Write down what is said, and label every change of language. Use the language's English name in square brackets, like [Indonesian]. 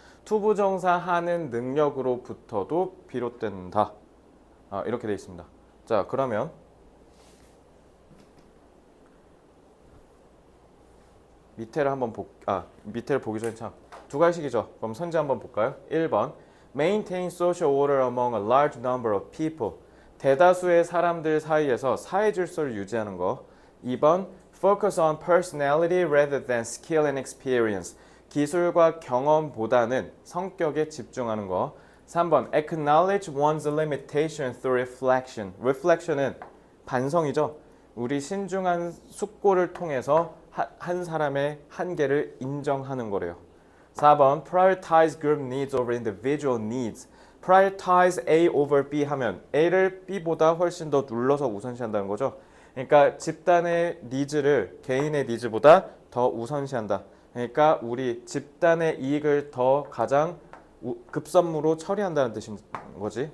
[Korean] 투부정사 하는 능력으로부터도 비롯된다. 이렇게 돼 있습니다. 자, 그러면 밑에를 한번 밑에를 보기 전에 참 두 가지식이죠. 그럼 선지 한번 볼까요? [English] 1번 Maintain social order among a large number of people. [Korean] 대다수의 사람들 사이에서 사회 질서를 유지하는 거. [English] 2번 Focus on personality rather than skill and experience. [Korean] 기술과 경험보다는 성격에 집중하는 거. [English] 3번 Acknowledge one's limitation through reflection. [Korean] Reflection은 반성이죠. 우리 신중한 숙고를 통해서 한 사람의 한계를 인정하는 거래요. [English] 4번 Prioritize group needs over individual needs. Prioritize A over B [Korean] 하면 A를 B보다 훨씬 더 눌러서 우선시한다는 거죠. 그러니까 집단의 니즈를 개인의 니즈보다 더 우선시한다. 그러니까 우리 집단의 이익을 더 가장 급선무로 처리한다는 뜻인 거지.